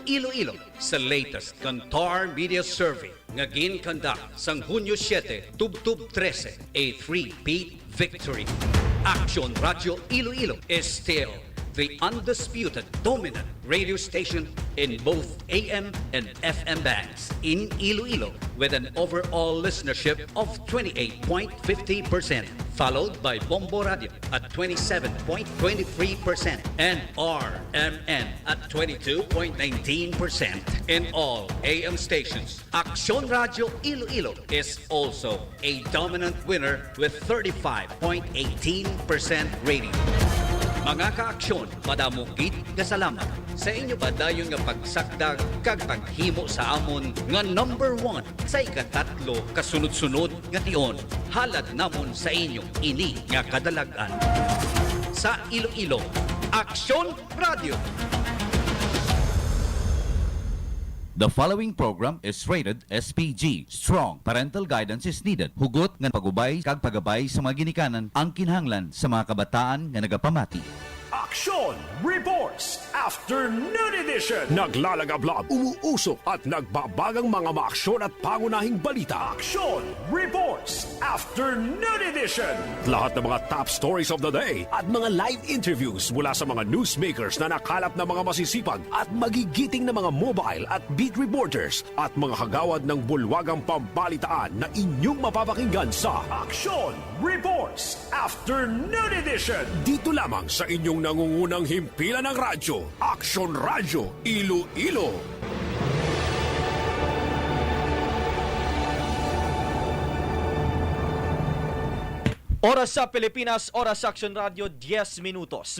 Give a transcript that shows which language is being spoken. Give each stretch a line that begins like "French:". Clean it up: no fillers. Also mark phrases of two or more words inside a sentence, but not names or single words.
Hiligaynon: Iloilo sa latest Kantar Media Survey nga ginconduct sang Hunyo 7, Tubtub 13,
English: a 3-peat victory. AKSYON Radio Iloilo is still the undisputed dominant radio station in both AM and FM bands in Iloilo with an overall listenership of 28.50%, followed by Bombo Radio at 27.23% and RMN at 22.19%. In all AM stations, AKSYON Radio Iloilo is also a dominant winner with 35.18% rating.
Hiligaynon: Mga ka-aksyon, madamugid nga salamat sa inyo ba dayon nga pagsakdag kag paghimo sa amon nga number 1 sa ikatatlo kasunod-sunod nga tion. Halad namon sa inyo ini nga kadalagan. Sa Iloilo, AKSYON Radio.
English: The following program is rated SPG. Strong parental guidance is needed.
Hiligaynon: Hugot nga pagubay kag pagabay sa mga ginikanan ang kinahanglan sa mga kabataan nga nagapamati.
English: AKSYON Reports Afternoon Edition.
Filipino: Naglalagablab, umuusok at nagbabagang mga maaksyon at pangunahing balita.
English: AKSYON Reports Afternoon Edition.
Filipino: Lahat ng mga
English: top stories of the day
Filipino: at mga
English: live interviews
Filipino: mula sa mga newsmakers na nakalap na mga masisipag at magigiting na mga mobile at
English: beat reporters
Filipino: at mga kagawad ng bulwagang pambalitaan na inyong mapapakinggan sa AKSYON Reports Afternoon Edition. Dito lamang sa inyong nangungunang himpilan ng radyo, AKSYON Radio Iloilo.
Hiligaynon: Oras sa Pilipinas, oras sa AKSYON Radio, 10 minutos.